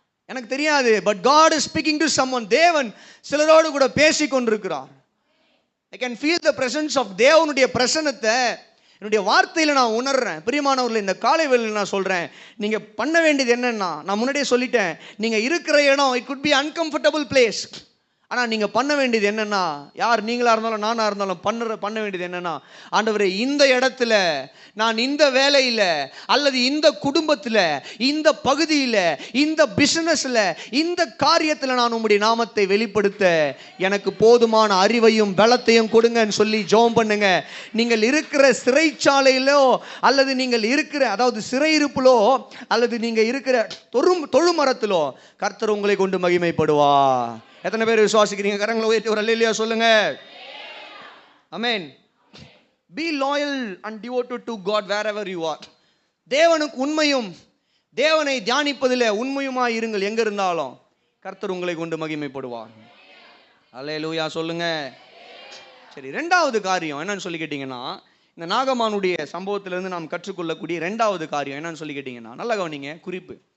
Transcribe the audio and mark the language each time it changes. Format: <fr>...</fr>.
<ta>எனக்கு தெரியாது, but</ta> <en>God is speaking to someone.</en> <ta>தேவன் சிலரோடு கூட பேசி கொண்டிருக்கிறார்.</ta> <en>I can feel the presence of</en> <ta>தேவனுடைய பிரசன்னத்தை என்னுடைய வார்த்தையில் நான் உணர்றேன். பிரியமானவர்களே, இந்த காலை வேளையில் நான் சொல்கிறேன், நீங்கள் பண்ண வேண்டியது என்னன்னா, நான் முன்னாடியே சொல்லிட்டேன், நீங்கள் இருக்கிற இடம்</ta> <en>it could be uncomfortable place.</en> <ta>ஆனால் நீங்கள் பண்ண வேண்டியது என்னென்னா, யார் நீங்களாக இருந்தாலும் நானாக இருந்தாலும் பண்ண வேண்டியது என்னென்னா, ஆண்டவரே இந்த இடத்துல நான் இந்த வேலையில் அல்லது இந்த குடும்பத்தில் இந்த பகுதியில் இந்த பிஸ்னஸில் இந்த காரியத்தில் நான் உம்முடைய நாமத்தை வெளிப்படுத்த எனக்கு போதுமான அறிவையும் பலத்தையும் கொடுங்கன்னு சொல்லி ஜெபம் பண்ணுங்க. நீங்கள் இருக்கிற சிறைச்சாலையிலோ அல்லது நீங்கள் இருக்கிற அதாவது சிறையிருப்பிலோ அல்லது நீங்கள் இருக்கிற தொழுமரத்திலோ கர்த்தர் உங்களை கொண்டு மகிமைப்படுவா. எத்தனை பேர் விசுவாசிக்கிறீங்க? கரங்களை உயர்த்தி ஒரு அல்லேலூயா சொல்லுங்க. ஆமென்.</ta> <en>Be loyal and devoted to God wherever you are.</en> <ta>தேவனுக்கு உண்மையும் தேவனை தியானிப்பதில் உண்மையுமாய் இருங்கள். எங்க இருந்தாலும் கர்த்தர் உங்களை கொண்டு மகிமைப்படுவார். அல்லேலூயா சொல்லுங்க. சரி, ரெண்டாவது காரியம் என்னன்னு சொல்லி கேட்டீங்கன்னா, இந்த நாகமானுடைய சம்பவத்திலிருந்து நாம் கற்றுக்கொள்ளக்கூடிய ரெண்டாவது காரியம் என்னன்னு சொல்லி கேட்டீங்கன்னா, நல்லா கவனிங்க. குறிப்பு.</ta>